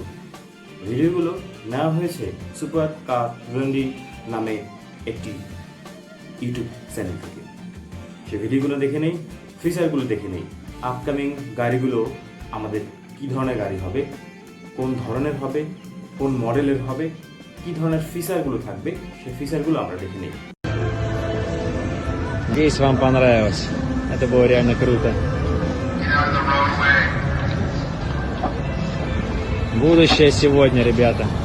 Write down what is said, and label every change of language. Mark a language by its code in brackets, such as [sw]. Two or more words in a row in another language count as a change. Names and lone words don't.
[bn] ভিডিওগুলো নেওয়া হয়েছে সুপার কার রন্ডি নামে একটি ইউটিউব চ্যানেল থেকে। সে ভিডিওগুলো দেখে নেই, ফিচারগুলো দেখে নেই, আপকামিং গাড়িগুলো আমাদের কি ধরনের গাড়ি হবে, কোন ধরনের হবে, কোন মডেলের হবে, কি ধরনের ফিচারগুলো থাকবে, সেই ফিচারগুলো আমরা দেখে নেই। [ru] Надеюсь, вам понравилось. Это было реально круто. Будущее сегодня, ребята.